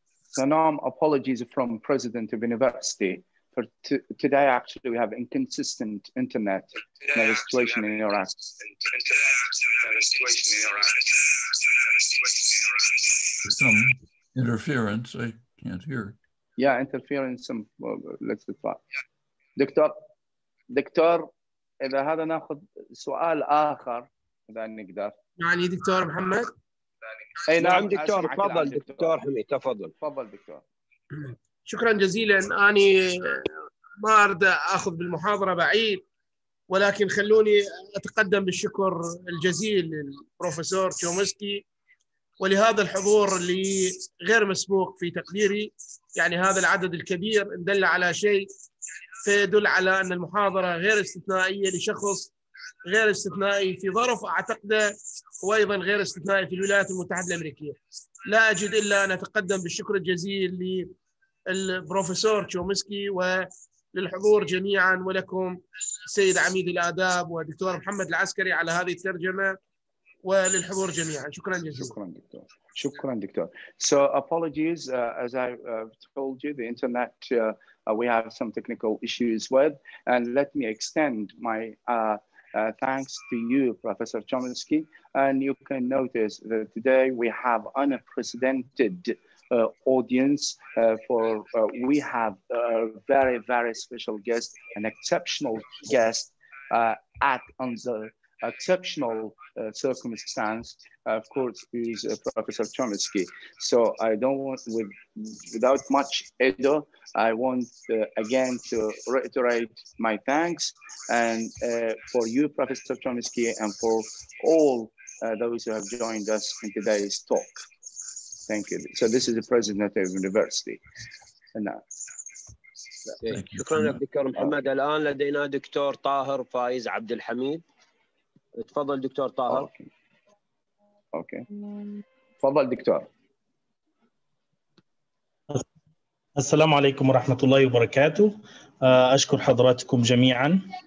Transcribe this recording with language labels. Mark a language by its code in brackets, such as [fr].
[en] So Noam, apologies from President of University. For today, actually, we have inconsistent internet situation in Iraq. Some interference, I can't hear. Yeah, interference. Let's try. [ar] دكتور إذا هذا ناخذ سؤال آخر إذا نقدر. يعني دكتور محمد؟ أي نعم دكتور. تفضل دكتور حميد. تفضل. تفضل دكتور. شكرا جزيلا. أنا ما أريد أخذ بالمحاضرة بعيد، ولكن خلوني أتقدم بالشكر الجزيل للبروفيسور تشومسكي ولهذا الحضور اللي غير مسبوق في تقديري. يعني هذا العدد الكبير إن دل على شيء فيدل على أن المحاضرة غير استثنائية لشخص غير استثنائي في ظرف أعتقد وأيضا غير استثنائي في الولايات المتحدة الأمريكية. لا أجد إلا أن أتقدم بالشكر الجزيل للبروفيسور تشومسكي وللحضور جميعا، ولكم السيد عميد الآداب ودكتور محمد العسكري على هذه الترجمة، وللحضور جميعا. شكرا جزيلا. شكرا دكتور. شكرا دكتور. [en] So apologies, as I told you, the internet we have some technical issues with, and let me extend my thanks to you, Professor Chomsky. And you can notice that today we have unprecedented audience we have a very, very special guest, an exceptional guest under exceptional circumstance, of course, is Professor Chomsky. So I don't want, without much ado, I want again to reiterate my thanks and for you, Professor Chomsky, and for all those who have joined us in today's talk. Thank you. So this is the president of the university. [ar] شكرا لك دكتور محمد. الآن لدينا دكتور طاهر فايز عبد الحميد. تفضل دكتور طاهر. اوكي تفضل دكتور. السلام عليكم ورحمة الله وبركاته. أشكر حضراتكم جميعا.